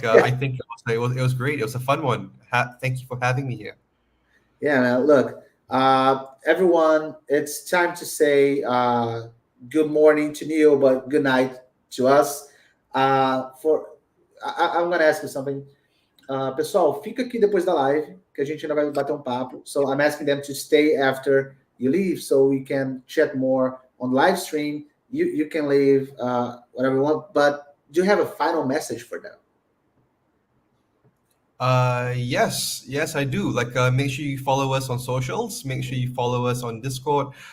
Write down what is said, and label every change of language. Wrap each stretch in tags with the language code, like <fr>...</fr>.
<en>I think it was great. It was a fun one. Thank you for having me here. Yeah, man. Look, everyone, it's time to say good morning to Neil, but good night to us. I'm going to ask you something.</en> <pt>Pessoal, fica aqui depois da live, que a gente ainda vai bater um papo.</pt> <en>So I'm asking them to stay after you leave so we can chat more on live stream. You can leave whatever you want, but do you have a final message for them? Yes, I do. Make sure you follow us on socials. Make sure you follow us on Discord.</en>